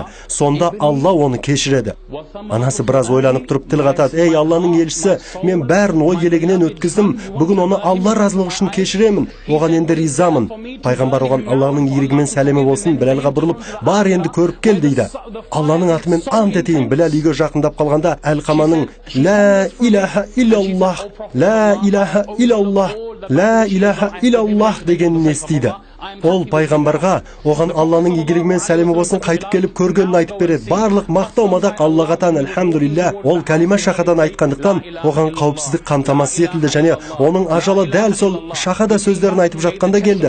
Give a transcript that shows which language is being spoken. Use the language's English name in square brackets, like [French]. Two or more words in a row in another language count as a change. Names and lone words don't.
[Kazakh] Сонда Алла оны кешіреді. Анасы біраз ойланып тұрып тіл қатады: ей Алланың елшісі, мен бәрін ой елегінен өткіздім, бүгін оны Алла разылығы үшін кешіремін, оған енді ризамын. Пайғамбар оған Алланың игілігімен сәлемі болсын Біләлға бұрылып: бар енді көріп кел дейді. Алланың атымен ант етейін. Біләл үйге жақындап қалғанда Әл-Қаманың [Arabic] لا إله إلا الله, لا إله إلا الله, لا إله إلا الله [Kazakh] дегенін естиді. Ол пайғамбарға оған Алланың игілігімен сәлемі болсын қайтып келіп көргенін айтып береді. Барлық мақтау мадақ Аллаға тән, әлхамдулилля. Ол калима шахадан айтқандықтан оған қауіпсіздік қамтамасыз етілді және оның ажалы дәл сол шахада сөздерін айтып жатқанда келді.